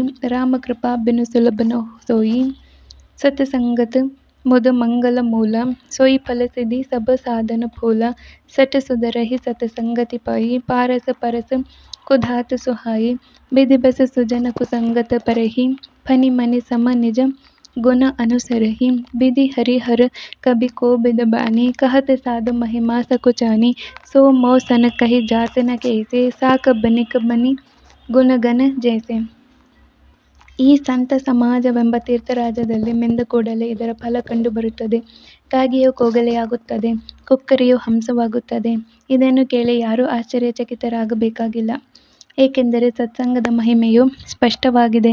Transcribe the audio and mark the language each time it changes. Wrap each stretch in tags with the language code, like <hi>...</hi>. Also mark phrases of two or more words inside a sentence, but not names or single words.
<awa>राम कृपा बिनु सुलभ न सोई सतसंगत मुद मंगल मूल सोई फल सिद्धि सब साधन फूला सट सुधरहि सतसंगति पाई पारस परस कुधात सुहाई विधि बस सुजन कुसंगत परहि फनि मनि सम निज गुण अनुसरहि विधि हरिहर कबि को बिद बानी कहत साधु महिमा सकुचानी सो मो सन कहि जात न कैसे साक बनिक बनि गुणगण जैसे.</awa> <kn>ಈ ಸಂತ ಸಮಾಜವೆಂಬ ತೀರ್ಥರಾಜದಲ್ಲಿ ಮಿಂದ ಕೂಡಲೇ ಇದರ ಫಲ ಕಂಡುಬರುತ್ತದೆ. ಕಾಗೆಯು ಕೋಗಲೆಯಾಗುತ್ತದೆ, ಕೊಕ್ಕರೆಯು ಹಂಸವಾಗುತ್ತದೆ. ಇದನ್ನು ಕೇಳಿ ಯಾರೂ ಆಶ್ಚರ್ಯಚಕಿತರಾಗಬೇಕಾಗಿಲ್ಲ, ಏಕೆಂದರೆ ಸತ್ಸಂಗದ ಮಹಿಮೆಯು ಸ್ಪಷ್ಟವಾಗಿದೆ.</kn>